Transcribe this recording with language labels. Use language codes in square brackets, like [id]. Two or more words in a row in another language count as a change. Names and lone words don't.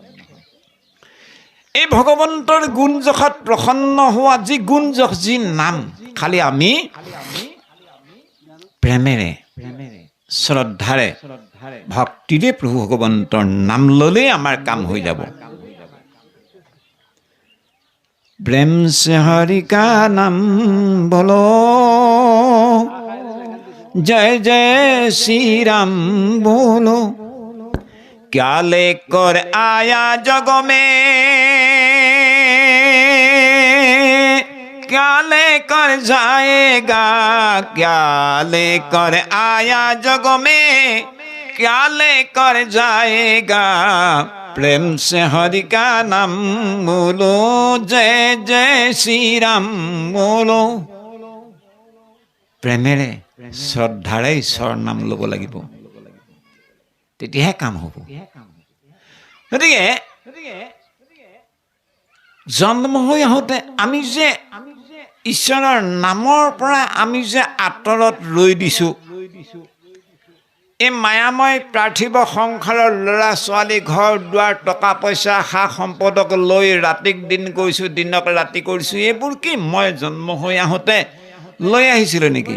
[as] এই ভগৱন্তৰ গুণ যশত প্ৰসন্ন হোৱা যি গুণ যশ, যি নাম, খালি আমি প্ৰেমেৰে শ্ৰদ্ধাৰে ভক্তিৰে প্ৰভু ভগৱন্তৰ নাম ল'লেই আমাৰ কাম হৈ যাব। [hi] प्रेम से हरि का नाम बोलो, जय जय श्री राम बोलो। क्या लेकर आया जग में, क्या लेकर जाएगा, क्या लेकर आया जग में, क्या लेकर जाएगा। प्रेम से हरि का नाम बोलो, जय जय श्री राम बोलो। [as] প্ৰেমেৰে শ্ৰদ্ধাৰে ঈশ্বৰৰ নাম ল'ব লাগিব, তেতিয়াহে কাম হ'ব। গতিকে জন্ম হৈ আহোঁতে আমি যে ঈশ্বৰৰ নামৰ পৰা আমি যে আঁতৰত ৰৈ দিছোঁ, এই মায়াময় পাৰ্থিৱ সংসাৰৰ ল'ৰা ছোৱালী, ঘৰ দুৱাৰ, টকা পইচা, সা সম্পদক লৈ ৰাতিক দিন কৰিছোঁ, দিনক ৰাতি কৰিছোঁ, এইবোৰ কি মই জন্ম হৈ আহোঁতে লৈ আহিছিলোঁ নেকি?